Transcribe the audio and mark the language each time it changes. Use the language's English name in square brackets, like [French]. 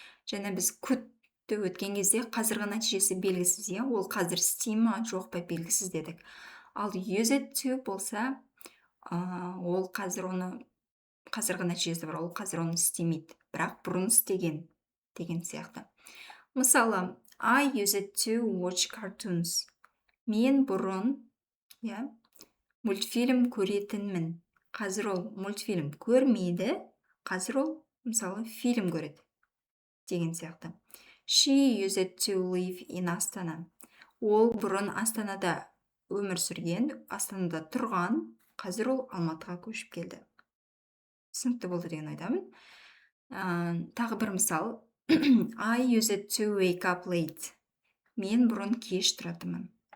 [Kazakh] Және біз could'ті өткен кезде қазіргі нәтижесі белгісіз, ол қазір істей ма, жоқ па белгісіз дедік. Ал used to болса, ол қазіргі нәтижесі бар, ол қазір оны істемейді, бірақ бұрын істеген деген сияқты. [English] Мысалы, I used to watch cartoons. [Kazakh] Мен бұрын, мультфильм көретінмін. Қазір ол мультфильм көрмейді, қазір ол мысалы фильм көреді деген сияқты. [English] She used to live in Астана. [Kazakh] Ол бұрын Астанада өмір сүрген, Астанада тұрған, қазір ол Алматыға көшіп келді. Түсінікті болды деген ойдамын. Тағы бір мысал. [English] I used to wake up late. [Kazakh] Мен бұрын кеш тұратынмын.